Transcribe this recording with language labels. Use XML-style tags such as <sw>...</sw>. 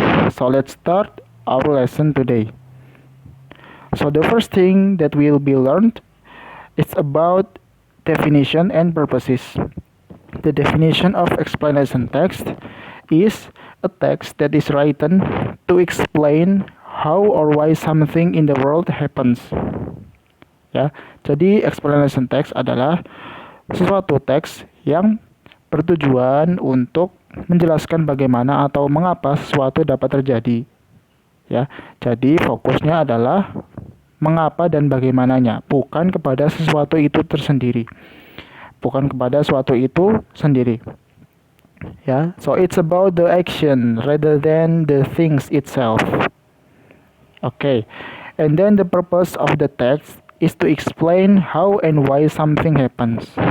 <en>So let's start our lesson today. So the first thing that will be learned is about definition and purposes. The definition of explanation text is a text that is written to explain how or why something in the world happens.</en> <id>Ya, jadi explanation text adalah sesuatu teks yang bertujuan untuk menjelaskan bagaimana atau mengapa sesuatu dapat terjadi. Ya, jadi fokusnya adalah mengapa dan bagaimananya, bukan kepada sesuatu itu tersendiri. Bukan kepada suatu itu sendiri.</id> <en>Ya, so it's about the action rather than the things itself. Okay. And then the purpose of the text is to explain how and why something happens.</en>